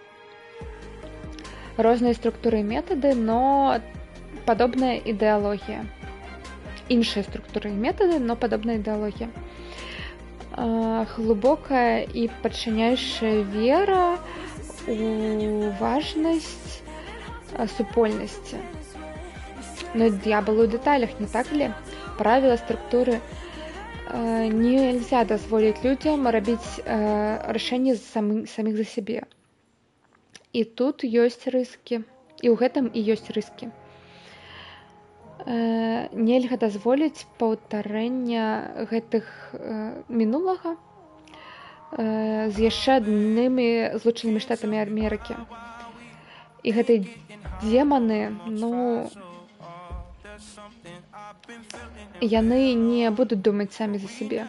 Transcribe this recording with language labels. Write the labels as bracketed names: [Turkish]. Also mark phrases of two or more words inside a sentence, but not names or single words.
[Belarusian] Розныя структуры і метады, но падобная ідэалогія. Іншыя структуры і метады, но падобная ідэалогія. Глыбокая і падчыняючая вера у важнасць супольнасці. [Russian] Но дьявол у деталях, не так ли? Правила структуры нельзя дозволить людям робить решения самих за себе. И тут есть риски. И [Belarusian] у гэтым [Russian] и есть риски. [Belarusian] Нельга дазволіць паўтарэння гэтых мінулага з яшчэ аднымі злучанымі штатамі Амерыкі. І гэтыя деманы, яны не будуць думаць самі за сябе.